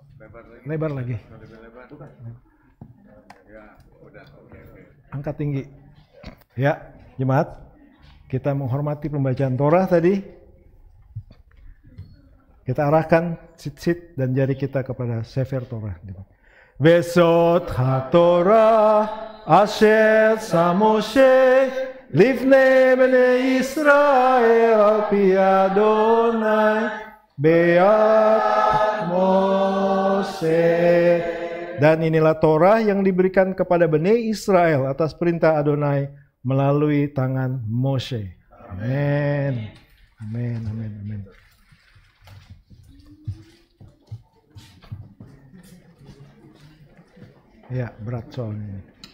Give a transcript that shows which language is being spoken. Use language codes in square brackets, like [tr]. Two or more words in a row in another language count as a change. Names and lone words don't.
[id] Lebar lagi. Angkat tinggi. Ya, jemaat, kita menghormati pembacaan Torah tadi. Kita arahkan sit-sit dan jari kita kepada [he] ספר תורה. וזאת התורה אשר שם משה לפני בני ישראל על פי אדוני ביד משה. [id] Dan inilah Torah yang diberikan kepada Bani Israel atas perintah Adonai melalui tangan Moshe. Amin. Amin, amin, amin. Ya, berat soalnya ini.